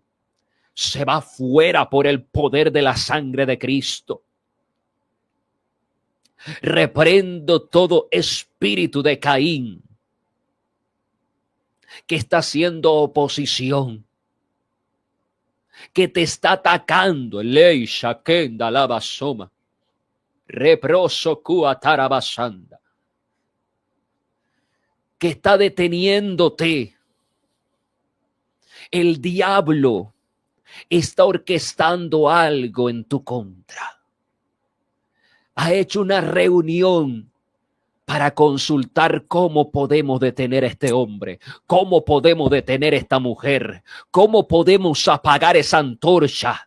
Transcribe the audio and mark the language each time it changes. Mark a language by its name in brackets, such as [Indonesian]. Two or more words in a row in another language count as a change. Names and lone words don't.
[Spanish] Se va fuera por el poder de la sangre de Cristo. Reprendo todo espíritu de Caín que está haciendo oposición, que te está atacando. Ley shakenda lavasoma. Reproso cuatarabasanda. Que está deteniéndote. El diablo está orquestando algo en tu contra. Ha hecho una reunión para consultar cómo podemos detener a este hombre, cómo podemos detener a esta mujer, cómo podemos apagar esa antorcha.